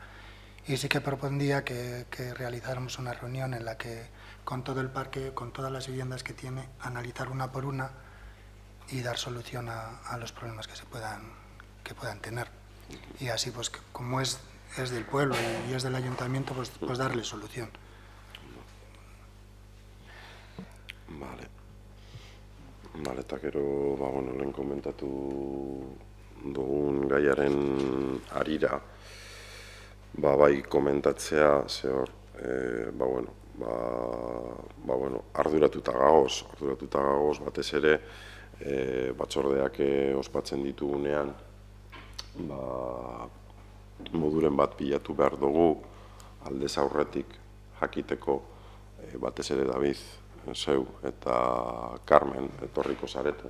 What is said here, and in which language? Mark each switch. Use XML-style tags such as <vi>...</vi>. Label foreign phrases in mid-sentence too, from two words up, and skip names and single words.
<es>Y sí que propondría que realizáramos una reunión en la que con todo el parque, con todas las viviendas que tiene, analizar una por una y dar solución a los problemas que puedan tener. Y así, pues como es del pueblo y es del ayuntamiento, pues darle solución.</es> <eu>Eta gero, lehen komentatu dugun gaiaren harira, bai komentatzea, ze hor, arduratuta gagoz, batez ere, batzordeak ospatzen ditugunean, moduren bat bilatu behar dugu, aldez aurretik jakiteko, batez ere David, zeu eta Carmen etorriko zareten.</eu>